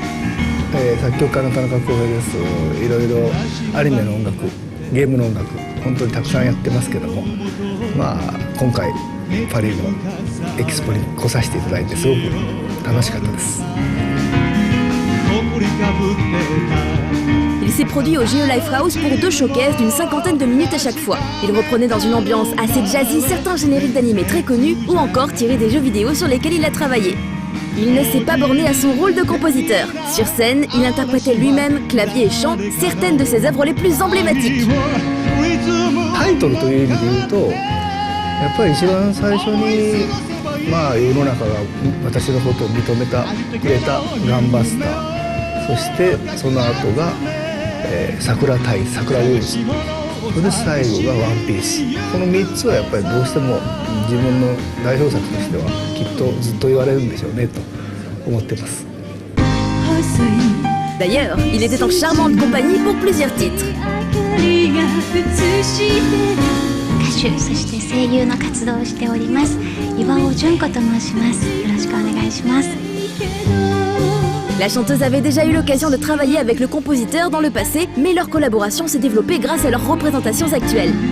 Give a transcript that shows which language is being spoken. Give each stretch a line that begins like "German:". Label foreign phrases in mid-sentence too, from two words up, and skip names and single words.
Japanese: 作曲家の田中康平です。いろいろアニメの音楽、ゲームの音楽、本当にたくさんやってますけども、まあ今回パリのエキスポに来させていただいてすごく楽しかったです。
French: Il s'est produit au Geo Life House pour 2 showcases d'une 50aine de minutes à chaque fois. Il reprenait dans une ambiance assez jazzy certains génériques d'animé très connus ou encore tirés des jeux vidéo sur lesquels il a travaillé. Il ne s'est pas borné à son rôle de compositeur. Sur scène, il interprétait lui-même, clavier et chant, certaines de ses œuvres les plus emblématiques.
Japanese: タイトルという意味で言うと、やっぱり一番最初にまあ世の中が私のことを認めてくれたガンバスター、そしてその後が桜対桜ウォーズ、それで最後がワンピース。この3つはやっぱりどうしても自分の代表作としてはきっとずっと言われるんでしょうねと思ってます。
French: D'ailleurs, il était en charmante compagnie pour plusieurs titres.
Japanese: 歌手、そして声優の活動をしております岩尾純子と申します。よろしくお願いします。
French: La chanteuse avait déjà eu l'occasion de travailler avec le compositeur dans le passé, mais leur collaboration s'est développée grâce à leurs représentations actuelles.